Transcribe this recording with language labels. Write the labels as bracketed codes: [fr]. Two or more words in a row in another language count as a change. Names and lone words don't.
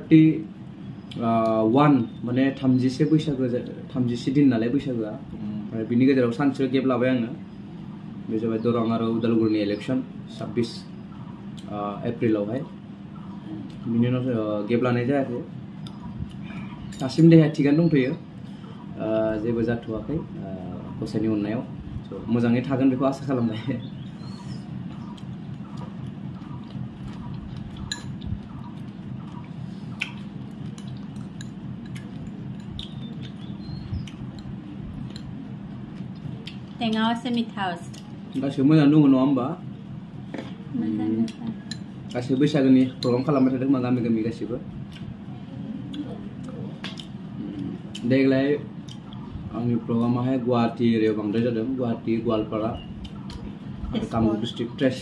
[brx] 31 माने 31 बैसागो 31 दिन नालाय बैसागोआ ओमफ्राय बिनि गेजेराव सानसे गेप लाबाय आङो बे जाबाय दरं आरो उदालगुरिनि इलेक्सन 26 एप्रिलावहाय बिनि उनाव गेप लानाय जायाखै दासिम देहाया थिगानो दंथ'यो जेबो जाथ'वाखै गसाइनि अननायाव मोजाङै थागोन बेखौ आसा खालामबाय [as] टेङाव আছে मिठा আছে [brx] गासिबो मोजां दङ नङा होमबा गासिबो बैसागोनि प्रग्राम खालामबाय थादों मा गामि गामि गासिबो देग्लाय आंनि प्रग्रामाहाय गुवाहाटी एरियायाव बांद्राय जादों गुवाहाटी गवालपारा कामरुप डिस्ट्रिक्ट